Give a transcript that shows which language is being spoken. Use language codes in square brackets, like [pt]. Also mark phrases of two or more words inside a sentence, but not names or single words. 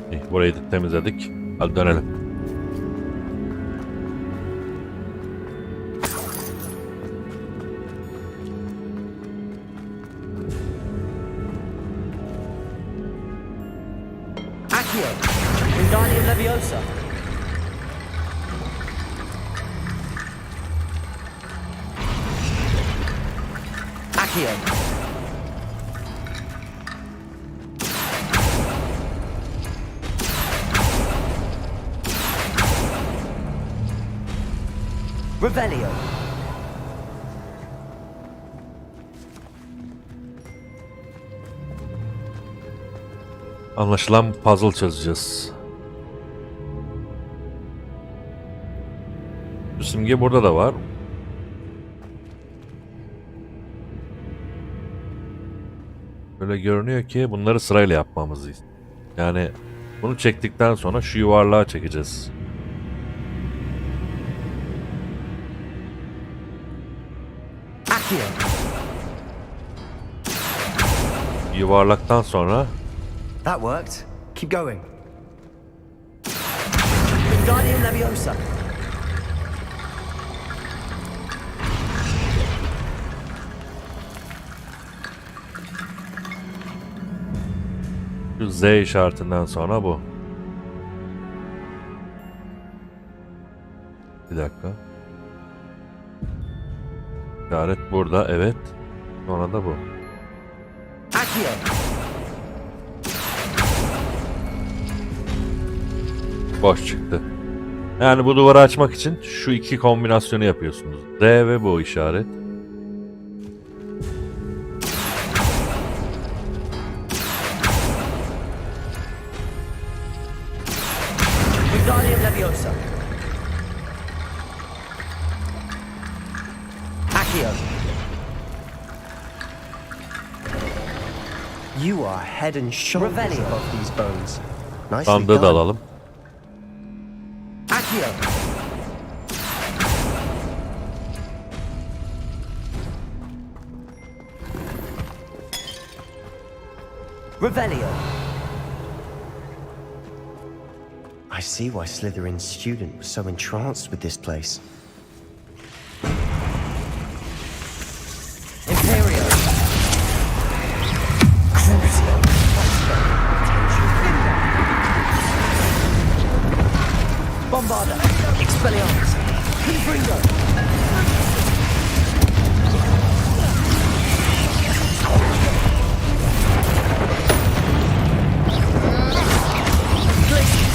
[tr] Burayı da temizledik. Hadi dönelim. Accio, Wingardium Leviosa. Accio. Revelio. Anlaşılan puzzle çözeceğiz. Bu simge burada da var. Böyle görünüyor ki bunları sırayla yapmamızı. Yani bunu çektikten sonra şu yuvarlığa çekeceğiz. Yuvarlaktan sonra [en] That worked. Keep going. [tr] Wingardium Leviosa. şu Z işaretinden sonra bu. Bir dakika. İşaret burada, evet. Sonra da bu. Boş çıktı. Yani bu duvarı açmak için şu iki kombinasyonu yapıyorsunuz. D ve bu işaret. Wingardium Leviosa. Accio. [en] You are head and shoulders [tr] Revelio. [en] above these bones. Nicely [tr] Sandığı da [en] done. [tr] alalım. Accio. Revelio. [en] I see why Slytherin's student was so entranced with this place. [tr] Imperio. Crucio. Bombarda. Expelliarmus. Confringo. Glacius.